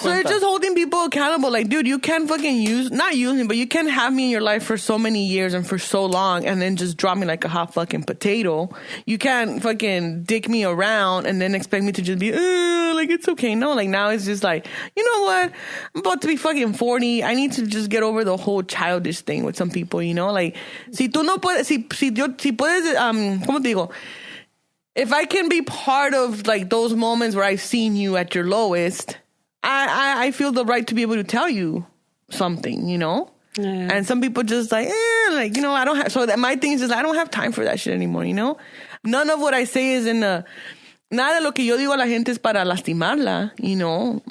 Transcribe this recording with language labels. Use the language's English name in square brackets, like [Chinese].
[English] So it's just holding people accountable. Like, dude, you can't fucking not use me, but you can't have me in your life for so many years and for so long and then just drop me like a hot fucking potato. You can't fucking dick me around and then expect me to just be, like, it's okay. No, like, now it's just like, you know what? I'm about to be fucking 40. I need to just get over the whole childish thing with some people, you know? Like, [Spanish] si tú no puedes, si puedes, ¿cómo te digo? [English] If I can be part of, like, those moments where I've seen you at your lowest, I feel the right to be able to tell you something, you know? Yeah. And some people just like, like, you know, I don't have, so that my thing is just, I don't have time for that shit anymore, you know? None of what I say is in a, [Spanish] nada de lo que yo digo a la gente es para lastimarla, [English] you know?